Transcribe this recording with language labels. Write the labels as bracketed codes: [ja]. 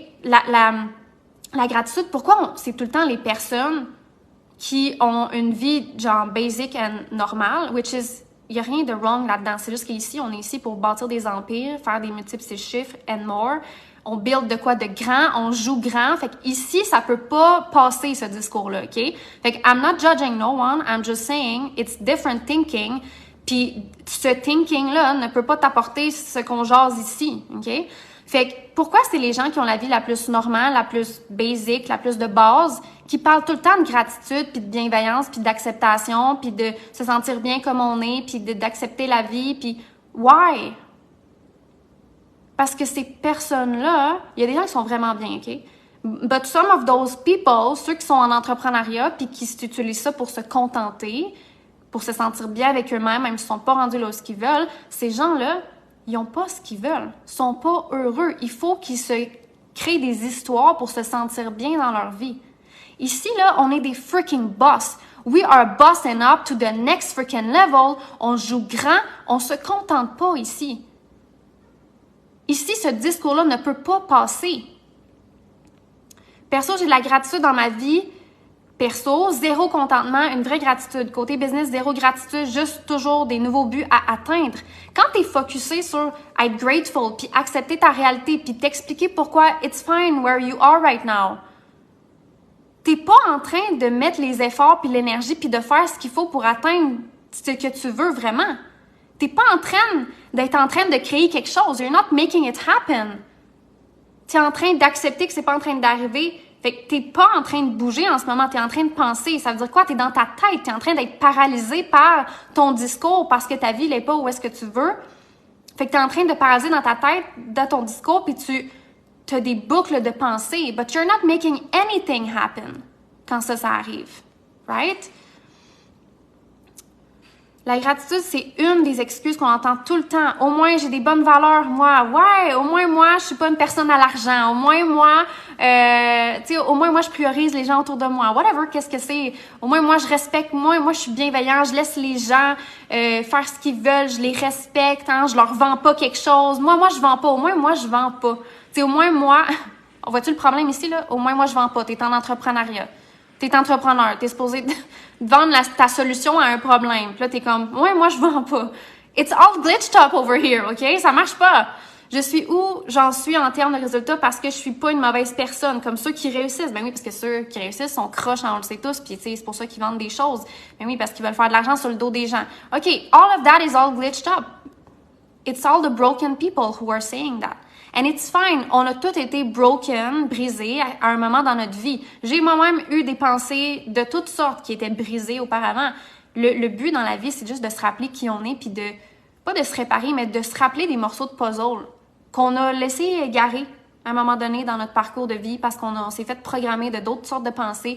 [fr] La gratitude, pourquoi c'est tout le temps les personnes qui ont une vie genre basic and normale, [en] which is, [fr] il n'y a rien de wrong là-dedans. C'est juste qu'ici, on est ici pour bâtir des empires, faire des multiples chiffres [en] and more. [fr] On build de quoi de grand, on joue grand. Fait qu'ici, ça peut pas passer ce discours-là, OK? Fait que [en] I'm not judging no one, I'm just saying it's different thinking. [fr] Puis ce thinking-là ne peut pas t'apporter ce qu'on jase ici, OK? Fait que pourquoi c'est les gens qui ont la vie la plus normale, la plus basic, la plus de base, qui parlent tout le temps de gratitude, puis de bienveillance, puis d'acceptation, puis de se sentir bien comme on est, puis d'accepter la vie, puis why? Parce que ces personnes-là, il y a des gens qui sont vraiment bien, OK? [en] But some of those people, [fr] ceux qui sont en entrepreneuriat, puis qui utilisent ça pour se contenter, pour se sentir bien avec eux-mêmes, même s'ils ne sont pas rendus là où ils veulent, ces gens-là, ils n'ont pas ce qu'ils veulent. Ils ne sont pas heureux. Il faut qu'ils se créent des histoires pour se sentir bien dans leur vie. Ici, là, on est des [en] freaking boss. We are bossing up to the next freaking level. [fr] On joue grand. On ne se contente pas ici. Ici, ce discours-là ne peut pas passer. Perso, j'ai de la gratitude dans ma vie. Perso, zéro contentement, une vraie gratitude. Côté business, zéro gratitude, juste toujours des nouveaux buts à atteindre. Quand tu es focusé sur être grateful, puis accepter ta réalité, puis t'expliquer pourquoi [en] it's fine where you are right now, [fr] t'es pas en train de mettre les efforts puis l'énergie puis de faire ce qu'il faut pour atteindre ce que tu veux vraiment. T'es pas d'être en train de créer quelque chose. [en] You're not making it happen. [fr] T'es en train d'accepter que c'est pas en train d'arriver. Fait que t'es pas en train de bouger en ce moment, t'es en train de penser. Ça veut dire quoi? T'es dans ta tête, t'es en train d'être paralysé par ton discours parce que ta vie n'est pas où est-ce que tu veux. Fait que t'es en train de paralyser dans ta tête, dans ton discours, puis tu as des boucles de pensée. [en] But you're not making anything happen [fr] quand ça arrive. [en] Right? [fr] La gratitude, c'est une des excuses qu'on entend tout le temps. Au moins, j'ai des bonnes valeurs, moi. Ouais, au moins, moi, je suis pas une personne à l'argent. Au moins, moi, au moins, moi, je priorise les gens autour de moi. Whatever, qu'est-ce que c'est? Au moins, moi, je respecte. Moi, je suis bienveillant. Je laisse les gens faire ce qu'ils veulent. Je les respecte. Hein, je leur vends pas quelque chose. Moi, je vends pas. Au moins, moi, je vends pas. Au moins, moi... On voit-tu le problème ici, là? Au moins, moi, je vends pas. T'es en entrepreneuriat. T'es entrepreneur, t'es supposé de vendre ta solution à un problème. Puis là, t'es comme, ouais, moi, je vends pas. [en] It's all glitched up over here, OK? [fr] Ça marche pas. Je suis où j'en suis en termes de résultats parce que je suis pas une mauvaise personne. Comme ceux qui réussissent. Ben oui, parce que ceux qui réussissent sont croches, on le sait tous. Puis, tu sais, c'est pour ça qu'ils vendent des choses. Ben oui, parce qu'ils veulent faire de l'argent sur le dos des gens. [en] OK, all of that is all glitched up. It's all the broken people who are saying that. And it's fine. [fr] On a tous été broken, brisés à un moment dans notre vie. J'ai moi-même eu des pensées de toutes sortes qui étaient brisées auparavant. Le but dans la vie, c'est juste de se rappeler qui on est, puis pas de se réparer, mais de se rappeler des morceaux de puzzle qu'on a laissé égarer à un moment donné dans notre parcours de vie parce qu'on s'est fait programmer de d'autres sortes de pensées.